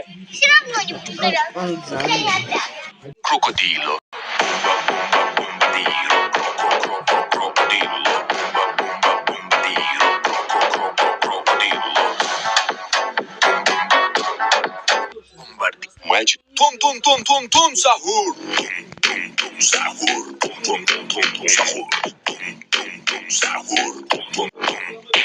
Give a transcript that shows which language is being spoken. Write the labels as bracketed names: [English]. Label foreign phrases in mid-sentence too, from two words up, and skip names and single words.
[Russian] Все равно не буду завязывать. Я не обязана. Крокодило. Мальчик. Тун-тун-тун-тун-тун, сахур. Тун-тун-тун, сахур. Тун-тун-тун-тун, сахур. Тун-тун-тун, сахур. Тун-тун-тун.